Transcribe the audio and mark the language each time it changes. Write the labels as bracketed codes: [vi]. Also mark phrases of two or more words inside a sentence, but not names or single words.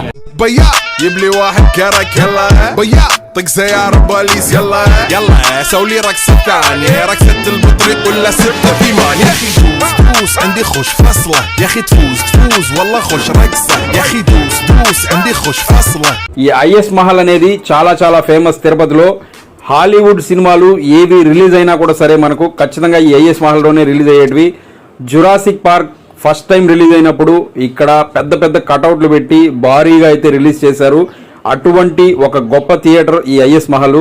[ar] بيا يبلي واحد كرك يلا بيا طق سيارة بوليس يلا سوي رقصة ثانية رقصة البطريق ولا ستة في مان يا اخي دوس عندي خوش فصلة يا اخي تفوز والله خوش رقصة يا اخي دوس عندي خوش فصلة. [te] ఈ ఐఎస్ మహల్ అనేది చాలా చాలా ఫేమస్. తిరుపతిలో హాలీవుడ్ సినిమాలు ఏవి రిలీజ్ అయినా కూడా సరే మనకు ఖచ్చితంగా ఈ ఐఎస్ మహల్లోనే రిలీజ్ అయ్యేటివి. జురాసిక్ పార్క్ [en] first time release [te] అయినప్పుడు ఇక్కడ పెద్ద పెద్ద కటౌట్లు పెట్టి భారీగా అయితే రిలీజ్ చేశారు. అటువంటి ఒక గొప్ప థియేటర్ ఈ ఐఎస్ మహల్.